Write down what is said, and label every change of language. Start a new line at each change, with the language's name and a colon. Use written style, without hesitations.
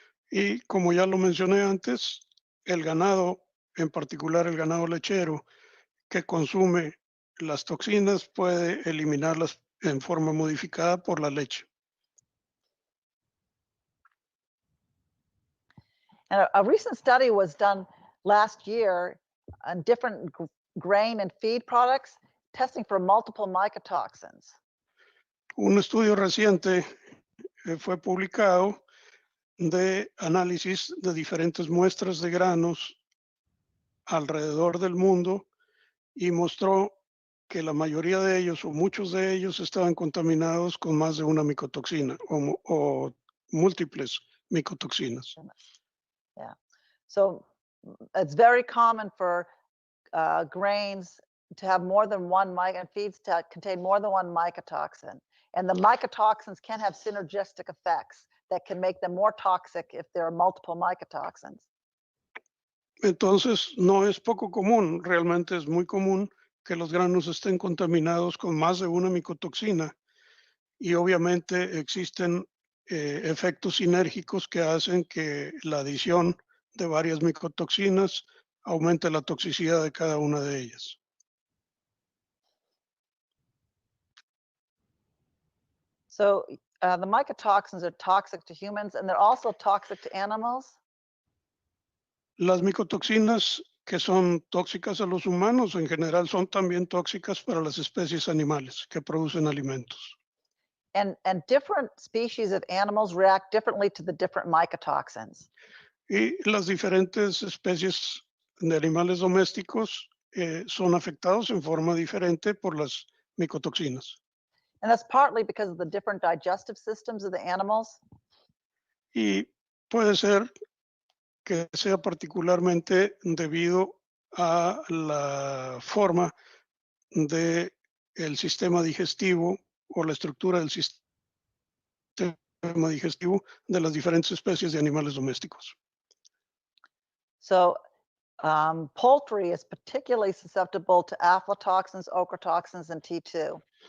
Spanish: Y como ya lo mencioné antes, el ganado, en particular el ganado lechero, que consume las toxinas puede eliminarlas en forma modificada por la leche.
English: And a recent study was done last year on different grain and feed products, testing for multiple mycotoxins.
Spanish: Un estudio reciente fue publicado de análisis de diferentes muestras de granos alrededor del mundo y mostró que la mayoría de ellos o muchos de ellos estaban contaminados con más de una micotoxina o múltiples micotoxinas.
English: Yeah. So it's very common for grains to have more than one and feeds to contain more than one mycotoxin. And the mycotoxins can have synergistic effects that can make them more toxic if there are multiple mycotoxins.
Spanish: Entonces, no es poco común, realmente es muy común que los granos estén contaminados con más de una micotoxina y obviamente existen efectos sinérgicos que hacen que la adición de varias micotoxinas aumente la toxicidad de cada una de ellas.
English: So the mycotoxins are toxic to humans and they're also toxic to animals.
Spanish: Las micotoxinas que son tóxicas a los humanos en general son también tóxicas para las especies animales que producen alimentos.
English: And different species of animals react differently to the different mycotoxins.
Spanish: Y las diferentes especies de animales domésticos son afectados en forma diferente por las micotoxinas.
English: And that's partly because of the different digestive systems of the animals.
Spanish: Y puede ser que sea particularmente debido a la forma de el sistema digestivo o la estructura del sistema digestivo de las diferentes especies de animales domésticos.
English: So poultry is particularly susceptible to aflatoxins, ochratoxins, and T2.